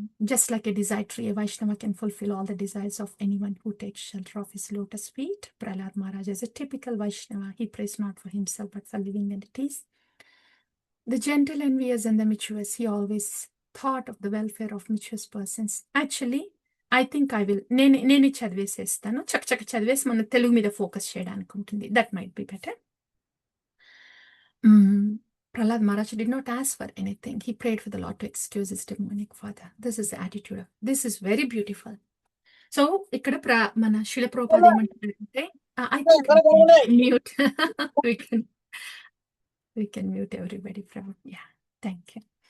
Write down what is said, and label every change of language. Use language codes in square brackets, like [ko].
[en] Just like a desire tree, a Vaishnava can fulfill all the desires of anyone who takes shelter of his lotus feet. Prahlad Maharaj is a typical Vaishnava. He prays not for himself but for living entities. The gentle, envious, and the mischievious. He always thought of the welfare of mischievious persons. Actually, I think I will. [te] నేను చదివేసేస్తాను. చక్క చదివేసి మన తెలుగు మీద focus చేయడానికి ఉంటుంది. [en] That might be better. Prahlad Maharaj did not ask for anything. He prayed for the Lord to excuse his demonic father. This is the attitude of, this is very beautiful. [te] So, ఇక్కడ మన శిల ప్రభుపాద ఏమంటారంటే, [en] I think mute. we can mute everybody from, yeah, thank you.